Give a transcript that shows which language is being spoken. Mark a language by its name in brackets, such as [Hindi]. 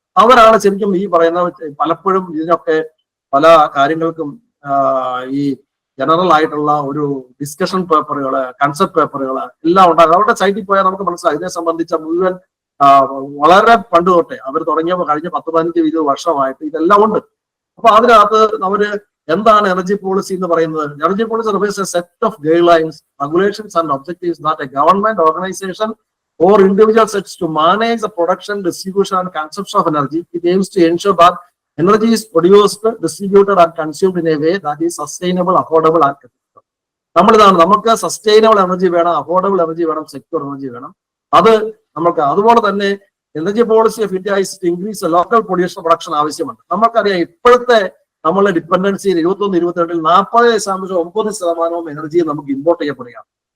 [Malayalam] അവരാണ് ശരിക്കും ഈ പറയുന്ന പലപ്പോഴും ഇതിനൊക്കെ പല കാര്യങ്ങൾക്കും ഈ ജനറൽ ആയിട്ടുള്ള ഒരു ഡിസ്കഷൻ പേപ്പറുകള്, കൺസെപ്റ്റ് പേപ്പറുകള് എല്ലാം ഉണ്ടാകും. അവരുടെ സൈറ്റിൽ പോയാൽ നമുക്ക് മനസ്സിലാവും ഇതിനെ സംബന്ധിച്ച മുഴുവൻ വളരെ പണ്ട് തൊട്ടേ അവർ തുടങ്ങിയപ്പോൾ കഴിഞ്ഞ 10-15-20 വർഷമായിട്ട് ഇതെല്ലാം ഉണ്ട്. അപ്പൊ അതിനകത്ത് അവര് എന്താണ് എനർജി പോളിസി എന്ന് പറയുന്നത്? [English] Energy policy refers a set of guidelines, regulations and objectives that a government organization or individual sets to manage the production, distribution and consumption of energy. It aims to ensure that energy is produced, distributed and consumed in a way that is sustainable, affordable and effective. [Malayalam] നമ്മളിതാണ്, നമുക്ക് sustainable energy വേണം, affordable energy വേണം, secure energy വേണം. അത് നമുക്ക് അതുപോലെ തന്നെ [English] energy policy of India is to increase local production [Malayalam] ആവശ്യമുണ്ട്. നമുക്കറിയാം ഇപ്പോഴത്തെ നമ്മളുടെ ഡിപ്പെൻഡൻസിയിൽ 21-22 40.9% എനർജി നമുക്ക് ഇമ്പോർട്ട് ചെയ്യപ്പെടുകയാണ്.